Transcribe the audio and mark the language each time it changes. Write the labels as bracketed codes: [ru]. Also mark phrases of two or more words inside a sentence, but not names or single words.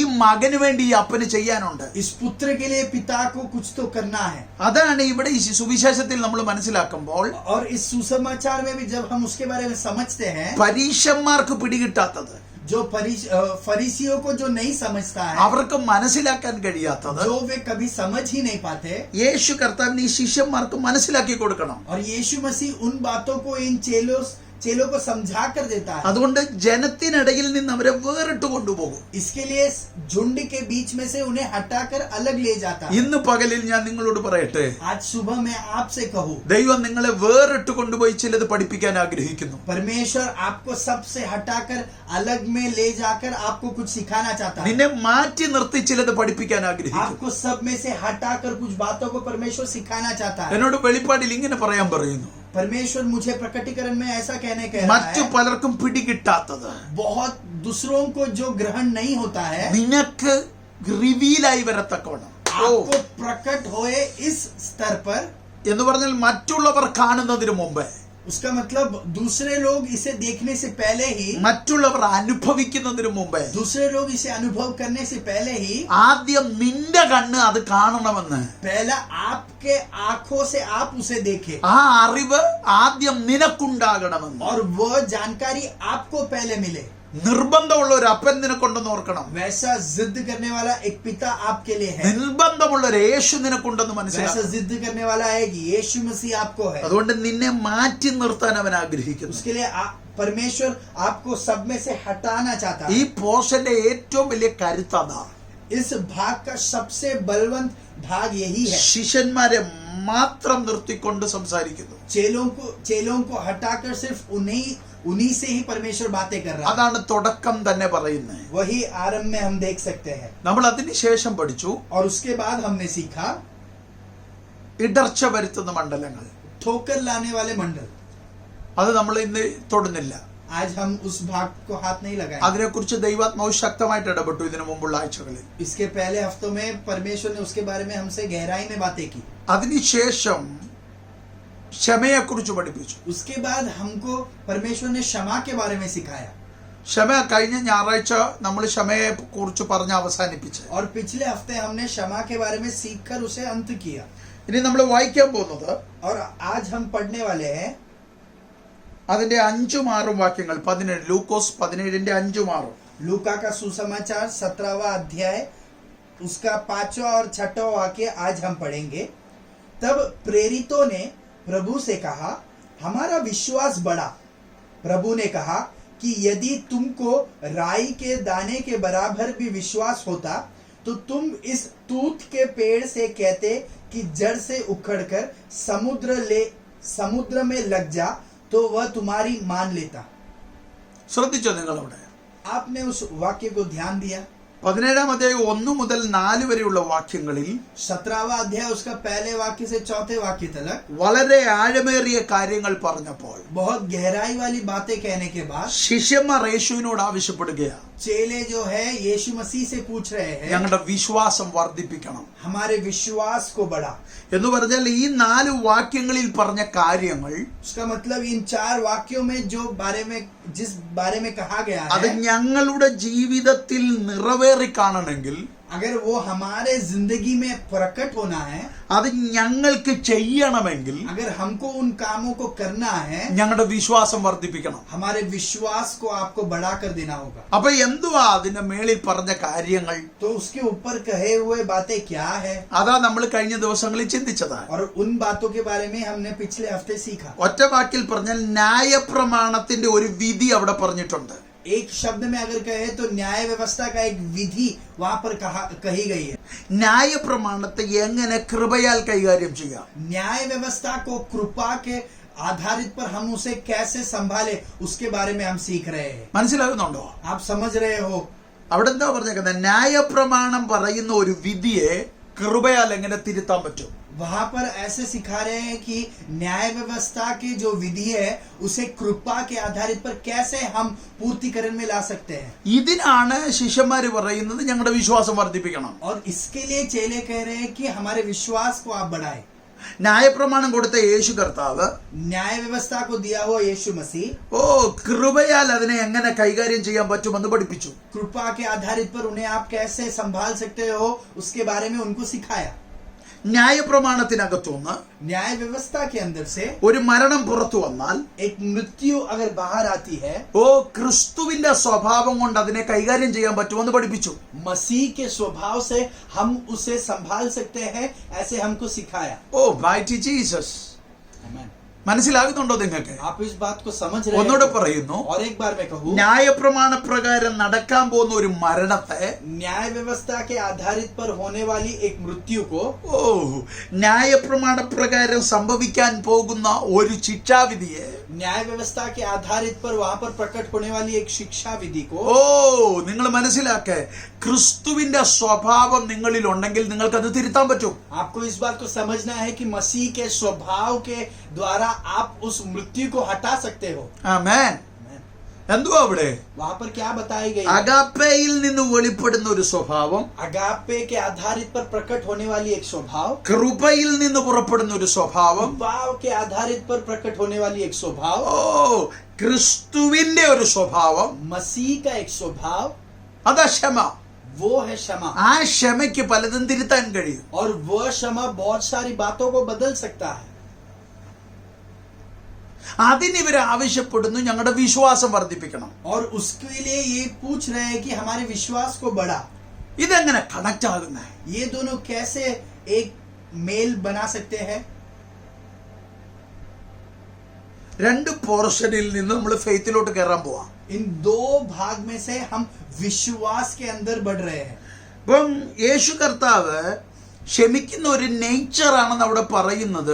[ml] ഈ മകന് വേണ്ടി ഈ അപ്പന് ചെയ്യാനുണ്ട്. [hi] इस पुत्र के लिए पिता को कुछ तो करना है. [ml] അതാണ് ഇവിടെ ഈ സുവിശേഷത്തിൽ നമ്മൾ മനസ്സിലാക്കുമ്പോൾ [hi] और इस सुसमाचार में भी जब हम उसके बारे में समझते हैं, [ml] പരീശന്മാർക്ക് പിടികിട്ടാത്തത്, [hi] जो फरीसियों को जो नहीं समझता है, [ml] അവർക്ക് മനസ്സിലാക്കാൻ കഴിയാത്തത്, [hi] जो वे कभी समझ ही नहीं पाते, [ml] യേശു കർത്താവിന് ഈ ശിഷ്യന്മാർക്ക് മനസ്സിലാക്കി കൊടുക്കണം. [hi] और यीशु मसीह उन बातों को इन चेलों को समझा कर देता है. [ml] അതുകൊണ്ട് ജനത്തിനിടയിൽ നിന്ന് അവരെ വേറിട്ട് കൊണ്ടുപോകും. [hi] इसके लिए झुंड के बीच में से उन्हें हटाकर अलग ले जाता है. [ml] ഇന്ന് പകലിൽ ഞാൻ നിങ്ങളോട് പറയട്ടെ, [hi] आज सुबह मैं आपसे कहूँ, [ml] ദൈവം നിങ്ങളെ വേറിട്ട് കൊണ്ടുപോയി ചിലത് പഠിപ്പിക്കാൻ ആഗ്രഹിക്കുന്നു. [hi] परमेश्वर आपको सबसे हटाकर अलग में ले जाकर आपको कुछ सिखाना चाहता है. [ml] നിന്നെ മാറ്റി നിർത്തി ചിലത് പഠിപ്പിക്കാൻ ആഗ്രഹിക്കുന്നു. [hi] आपको सब में से हटाकर कुछ बातों को परमेश्वर सिखाना चाहता है. [ml] എന്നോട് വെളിപ്പാടിൽ ഇങ്ങനെ പറയാൻ പറയുന്നു, [hi] परमेश्वर मुझे प्रकटीकरण में ऐसा कहने कह रहा [ml] മറ്റു [hi] है, [ml] പലർക്കും പിടികിട്ടാത്തത് [hi] बहुत दूसरों को जो ग्रहण नहीं होता है, [ml] നിനക്ക് റിവീലായി വരത്തക്കവണ്ണം. [hi] आपको प्रकट होए इस स्तर पर. [ml] എന്ന് പറഞ്ഞാൽ മറ്റുള്ളവർ കാണുന്നതിന് മുമ്പ്, [hi] उसका मतलब दूसरे लोग इसे देखने से पहले ही, [ml] മറ്റുള്ളവർ അനുഭവിക്കുന്നതിന് മുമ്പ്, [hi] दूसरे लोग इसे अनुभव करने से पहले ही, [ml] ആദ്യം നിന്റെ കണ്ണ് അത് കാണണമെന്ന്, [hi] पहला आपके आंखों से आप उसे देखे, [ml] ആ അറിവ് ആദ്യം നിനക്കുണ്ടാകണമെന്ന്. [hi] और वह जानकारी आपको पहले मिले. [ml] നിർബന്ധമുള്ള ഒരു അപ്പൻ നിനക്കുണ്ടെന്ന് ഓർക്കണം. [hi] वैसा जिद करने वाला एक पिता आपके लिए है. [ml] നിർബന്ധമുള്ള ഒരു യേശു നിനക്കുണ്ടെന്ന് [hi] वैसा [ml] മനസ്സിലാക്കണം. [hi] जिद करने वाला है कि यीशु मसीह आपको है. [ml] അതുകൊണ്ട് നിന്നെ മാറ്റി നിർത്താൻ അവൻ ആഗ്രഹിക്കുന്നു. [hi] उसके लिए परमेश्वर आपको सब में से हटाना चाहता [ml] ഈ [hi] है. [ml] പോഷന്റെ ഏറ്റവും വലിയ കരുത്തതാ, [hi] इस भाग का सबसे बलवंत भाग यही है. [ml] ശിഷ്യന്മാരെ മാത്രം നിർത്തിക്കൊണ്ട് സംസാരിക്കുന്നു. [hi] चेलों को हटाकर सिर्फ उन्हीं से ही परमेश्वर बातें कर रहा है. [ml] അതാണ് തുടക്കം തന്നെ പറയുന്നത്. [hi] वही आरंभ में हम देख सकते हैं. [ml] നമ്മൾ അതിനുശേഷം പഠിച്ചു [hi] और उसके बाद हमने सीखा [ml] ഇടർച്ച വരുത്തുന്ന മണ്ഡലങ്ങൾ. [hi] ठोकर लाने वाले मंडल. [ml] അത് നമ്മൾ ഇന്ന് തൊടുന്നില്ല. [hi] आज हम उस भाग को हाथ नहीं लगाए. [ml] അതിനെക്കുറിച്ച് ദൈവാത്മാവ് ശക്തമായിട്ട് ഇടപെട്ടു ഇതിനു മുമ്പുള്ള ആഴ്ചകളിൽ. [hi] इसके पहले हफ्तों में परमेश्वर ने उसके बारे में हमसे गहराई में बातें की. [ml] അതിനുശേഷം ക്ഷമയെക്കുറിച്ച് പഠിപ്പിച്ചു. [hi] उसके बाद हमको परमेश्वर ने क्षमा के बारे में सिखाया. [ml] ക്ഷമ കഴിഞ്ഞ ഞായറാഴ്ച നമ്മൾ ക്ഷമയെ കുറിച്ച് പറഞ്ഞ് അവസാനിപ്പിച്ചു. [hi] और पिछले हफ्ते हमने क्षमा के बारे में सीखकर उसे अंत किया. [ml] ഇനി നമ്മൾ വായിക്കാൻ പോകുന്നത് [hi] और आज हम पढ़ने वाले हैं [ml] അതിന്റെ 5-6 വാക്യങ്ങൾ. 17 ലൂക്കോസ് 17ന്റെ 5-6. [hi] लूका का सुसमाचार 17वां अध्याय उसका 5वां और 6वां वाक्य आज हम पढ़ेंगे. तब प्रेरितों ने प्रभु से कहा, हमारा विश्वास बढ़ा. प्रभु ने कहा कि यदि तुमको राई के दाने के बराबर भी विश्वास होता तो तुम इस तूत के पेड़ से कहते कि जड़ से उखड़कर समुद्र में लग जा, तो वह तुम्हारी मान लेता. [ml] ശ്രദ്ധിച്ചോ നിങ്ങൾ അവിടെ? [hi] आपने उस वाक्य को ध्यान दिया? [ml] 17-ാം അധ്യായം 1 മുതൽ 4 വരെയുള്ള വാക്യങ്ങളിൽ [hi] 17वां अध्याय उसका पहले वाक्य से चौथे वाक्य तक [ml] വളരെ ആഴമേറിയ കാര്യങ്ങൾ പറഞ്ഞപ്പോൾ [hi] बहुत गहराई वाली बातें कहने के बाद [ml] ശിഷ്യന്മാർ യേശുവിനോട് ആവശ്യപ്പെടുകയാണ്, [hi] चेले जो है यीशु मसीह से पूछ रहे हैं, [ml] ഞങ്ങളുടെ വിശ്വാസം വർദ്ധിപ്പിക്കണം. [hi] हमारे विश्वास को बढ़ा. [ml] എന്ന് പറഞ്ഞാൽ ഈ 4 വാക്യങ്ങളിൽ പറഞ്ഞ കാര്യങ്ങൾ [hi] उसका मतलब इन 4 वाक्यों में जिस बारे में कहा गया [ml] അത് [hi] है, [ml] ഞങ്ങളുടെ ജീവിതത്തിൽ നിറവേറി കാണണമെങ്കിൽ, [hi] अगर वो हमारे जिंदगी में प्रकट होना है, [ml] അത് ഞങ്ങൾക്ക് ചെയ്യണമെങ്കിൽ [hi] अगर हमको उन कामों को करना है, [ml] ഞങ്ങളുടെ വിശ്വാസം വർദ്ധിപ്പിക്കണം. [hi] हमारे विश्वास को आपको बढ़ा कर देना होगा. [ml] അപ്പൊ എന്തുവാ അതിന്റെ മേളിൽ പറഞ്ഞ കാര്യങ്ങൾ? [hi] तो उसके ऊपर कहे हुए बातें क्या है? [ml] അതാ നമ്മൾ കഴിഞ്ഞ ദിവസങ്ങളിൽ ചിന്തിച്ചതാണ്. [hi] और उन बातों के बारे में हमने पिछले हफ्ते सीखा. [ml] ഒറ്റ വാക്കിൽ പറഞ്ഞാൽ ന്യായപ്രമാണത്തിന്റെ ഒരു വിധി അവിടെ പറഞ്ഞിട്ടുണ്ട്. [hi] एक शब्द में अगर कहे तो न्याय व्यवस्था का एक विधि वहां पर कही गई है। [ml] ന്യായ പ്രമാണത്തെ എങ്ങനെ കൃപയാൽ കൈകാര്യം ചെയ്യാം? [hi] न्याय व्यवस्था को कृपा के आधारित पर हम उसे कैसे संभाले उसके बारे में हम सीख रहे हैं। [ml] മനസ്സിലാകുന്നുണ്ടോ? [hi] आप समझ रहे हो? [ml] അവിടെ എന്താ പറഞ്ഞേക്കുന്നത്? ന്യായപ്രമാണം പറയുന്ന ഒരു വിധിയെ കൃപയാൽ എങ്ങനെ തിരുത്താൻ പറ്റും? [hi] वहां पर ऐसे सिखा रहे हैं कि न्याय व्यवस्था की जो विधि है उसे कृपा के आधारित पर कैसे हम पूर्तिकरण में ला सकते हैं। [ml] ഇതിനാണ് ശിഷ്യന്മാര് പറയുന്നത് ഞങ്ങളുടെ വിശ്വാസം വർദ്ധിപ്പിക്കണം. [hi] और इसके लिए चेले कह रहे हैं कि हमारे विश्वास को आप बढ़ाएं। [ml] ന്യായപ്രമാണം കൊടുത്ത യേശു കർത്താവ് [hi] न्याय व्यवस्था को दिया हुआ यीशु मसीह [ml] കൃപയാൽ അതിനെ എങ്ങനെ കൈകാര്യം ചെയ്യാൻ പറ്റുമെന്ന് പഠിപ്പിച്ചു. [hi] कृपा के आधारित पर उन्हें आप कैसे संभाल सकते हो उसके बारे में उनको सिखाया। [ml] ന്യായപ്രമാണത്തിനകത്തുനിന്ന് [hi] न्याय व्यवस्था के अंदर से [ml] ഒരു മരണം പുറത്തു വന്നാൽ [hi] एक मृत्यु अगर बाहर आती है [ml] ക്രിസ്തുവിന്റെ സ്വഭാവം കൊണ്ട് അതിനെ കൈകാര്യം ചെയ്യാൻ പറ്റുമെന്ന് പഠിപ്പിച്ചു. [hi] मसीह के स्वभाव से हम उसे संभाल सकते हैं ऐसे हमको सिखाया। [en] Mighty Jesus. [ml] മനസ്സിലാകുന്നുണ്ടോ നിങ്ങൾക്ക്? [hi] आप इस बात को समझ रहे [ml] ഒന്നുകൂടെ [hi] हैं? [ml] പറയുന്നു, [hi] और एक बार मैं कहूँ, [ml] ന്യായപ്രമാണ പ്രകാരം നടക്കാൻ പോകുന്ന ഒരു മരണത്തെ [hi] न्याय व्यवस्था के आधारित पर होने वाली एक मृत्यु को [ml] ന്യായപ്രമാണ പ്രകാരം സംഭവിക്കാൻ പോകുന്ന ഒരു ശിക്ഷാവിധിയെ [hi] न्याय व्यवस्था के आधारित पर वहां पर प्रकट होने वाली एक शिक्षा विधि को [ml] നിങ്ങൾ മനസ്സിലാക്കേ, ക്രിസ്തുവിന്റെ സ്വഭാവം നിങ്ങളിൽ ഉണ്ടെങ്കിൽ നിങ്ങൾക്ക് അത് തിരുത്താൻ പറ്റും. [hi] आपको इस बात को समझना है कि मसीह के स्वभाव के द्वारा आप उस मृत्यु को हटा सकते हो। [ml] ആമേൻ. എന്തുവാ അവിടെ? [hi] वहां पर क्या बताई गई? [ml] അഗാപ്പയിൽ നിന്ന് വെളിപ്പെടുന്ന ഒരു സ്വഭാവം, [hi] अगापे के आधारित पर प्रकट होने वाली एक स्वभाव, [ml] കൃപയിൽ നിന്ന് പുറപ്പെടുന്ന ഒരു സ്വഭാവം, [hi] भाव के आधारित पर प्रकट होने वाली एक स्वभाव, [ml] ക്രിസ്തുവിന്റെ ഒരു സ്വഭാവം, [hi] मसीह का एक स्वभाव, [ml] അതാ ക്ഷമ. [hi] वो है क्षमा। [ml] ആ ക്ഷമയ്ക്ക് പലതും തിരുത്താൻ കഴിയും. [hi] और वह क्षमा बहुत सारी बातों को बदल सकता है। [ml] അതിനിവർ ആവശ്യപ്പെടുന്നു ഞങ്ങളുടെ വിശ്വാസം വർദ്ധിപ്പിക്കണം. [hi] और उसके लिए ये पूछ रहे हैं कि हमारे विश्वास को बढ़ा। [ml] ഇതെങ്ങനെ കണക്ട് ആകുന്നേ? [hi] ये दोनों कैसे एक मेल बना सकते हैं? [ml] രണ്ട് പോർഷനിൽ നിന്ന് നമ്മൾ ഫെയ്ത്തിലോട്ട് കയറാൻ പോവാം. [hi] इन दो भाग में से हम विश्वास के अंदर बढ़ रहे हैं। [ml] അപ്പം യേശു കർത്താവ് ക്ഷമിക്കുന്ന ഒരു നേച്ചറാണെന്ന് അവിടെ പറയുന്നത്.